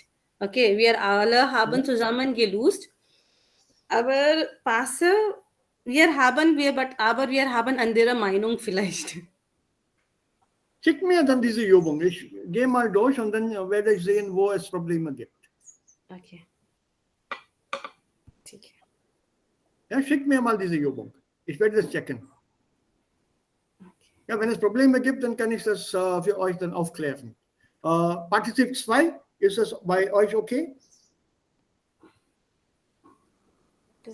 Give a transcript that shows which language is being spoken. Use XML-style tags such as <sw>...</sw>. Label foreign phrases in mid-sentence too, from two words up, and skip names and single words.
<de>Okay, wir alle haben zusammen gelöst. Aber passiv, aber wir haben andere Meinung vielleicht. Schick mir dann diese Übung. Ich gehe mal durch und dann werde ich sehen, wo es Probleme gibt.</de> <hi>Okay. ठीक है.</hi> <de>Ja, schickt mir mal diese Übung. Ich werde das checken. Ja, wenn es Probleme gibt, dann kann ich das für euch dann aufklären. Partizip 2, ist das bei euch okay? Das</de>